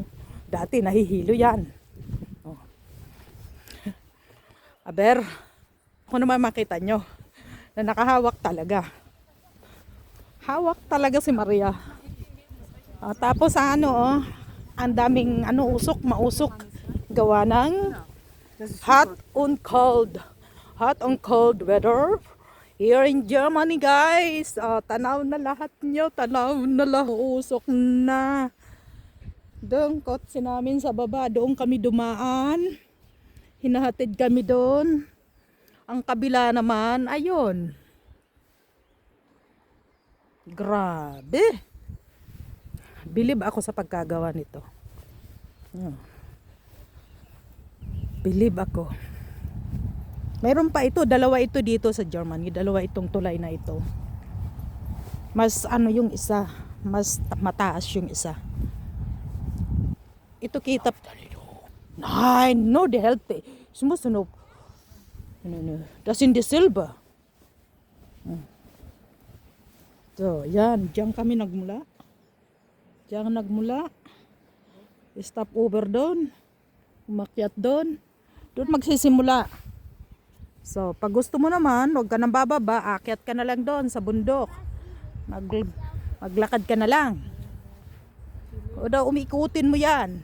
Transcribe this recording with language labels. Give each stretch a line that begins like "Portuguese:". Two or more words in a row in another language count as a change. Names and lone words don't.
Filipino: Dati nahihilo yan. Oh. Aber, Kung naman makita nyo, na nakahawak talaga. Hawak talaga si Maria. Tapos ang daming mausok. Gawa ng
English: hot on cold weather. Here in Germany,
Filipino: guys. Tanaw na lahat nyo. Tanaw na lahat. Usok na. Doon kotse namin sa baba. Doon kami dumaan. Hinahatid kami doon. Ang kabila naman, ayun. Grabe. Bilib ako sa pagkagawa nito. Bilib ako. Mayroon pa ito, dalawa ito dito sa Germany, dalawa itong tulay na ito. Mas yung isa, mas mataas yung isa. Ito kita.
German: Nein, no, die Hälfte. Es muss noch. Das sind die Silber. So,
Filipino: yan. Diyan kami nagmula.
English: Stop over doon.
Filipino: Umakyat doon. Doon magsisimula. So, pag gusto mo naman, huwag ka nang bababa, akyat ka na lang doon sa bundok. Maglakad ka na lang. O daw, umikutin mo yan.